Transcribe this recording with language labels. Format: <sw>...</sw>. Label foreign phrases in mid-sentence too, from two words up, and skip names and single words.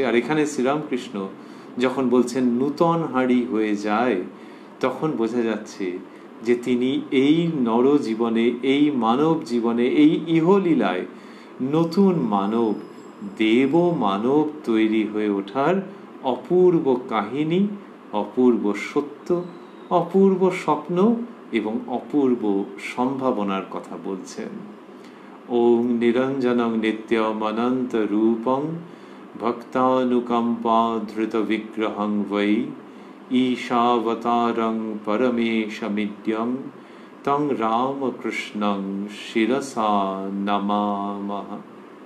<bn>আর এখানে শ্রীরামকৃষ্ণ যখন বলছেন নূতন হাঁড়ি হয়ে যায়, তখন বোঝা যাচ্ছে যে তিনি এই নর জীবনে, এই মানব জীবনে, এই ইহলীলায় নতুন মানব, দেব মানব তৈরি হয়ে ওঠার অপূর্ব কাহিনী, অপূর্ব সত্য, অপূর্ব স্বপ্ন এবং অপূর্ব সম্ভাবনার কথা বলছেন।</bn> <sa>ওং নিরঞ্জনং নিত্যম অনন্ত রূপং ভক্তানুকম্পা ধৃত বিগ্রহং বৈ ঈশাবতারং পরমেশমিদ্যং তং রামকৃষ্ণং শিরসা নমামহ।</sa>